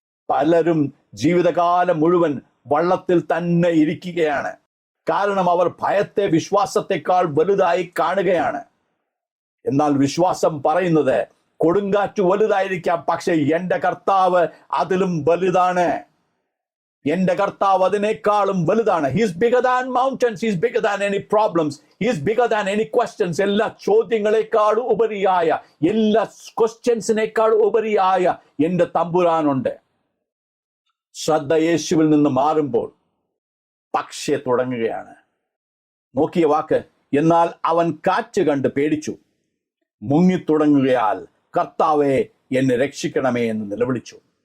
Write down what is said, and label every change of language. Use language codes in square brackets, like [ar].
[ml] പലരും ജീവിതകാലം മുഴുവൻ വള്ളത്തിൽ തന്നെ ഇരിക്കുകയാണ്. കാരണം അവർ ഭയത്തെ വിശ്വാസത്തെക്കാൾ വലുതായി കാണുകയാണ്. എന്നാൽ വിശ്വാസം പറയുന്നത് കൊടുങ്കാറ്റ് വലുതായിരിക്കാം, പക്ഷെ എന്റെ കർത്താവ് അതിലും വലുതാണ്. എന്റെ കർത്താവ് അതിനേക്കാളും വലുതാണ്. [en] He's bigger than mountains. He's bigger than any problems. He's bigger than any questions. [ml] എല്ലാ ചോദ്യങ്ങളെക്കാളും ഉപരിയായ, എല്ലാ ക്വസ്റ്റ്യൻസിനേക്കാൾ ഉപരിയായ എന്റെ തമ്പുരാനുണ്ട്. ശ്രദ്ധ യേശുവിൽ നിന്ന് മാറുമ്പോൾ പക്ഷേ തുടങ്ങുകയാണ്. നോക്കിയ വാക്ക്, എന്നാൽ അവൻ കാറ്റ് കണ്ട് പേടിച്ചു, മുങ്ങിത്തുടങ്ങുകയാൽ കർത്താവെ എന്നെ രക്ഷിക്കണമേ എന്ന് നിലവിളിച്ചു.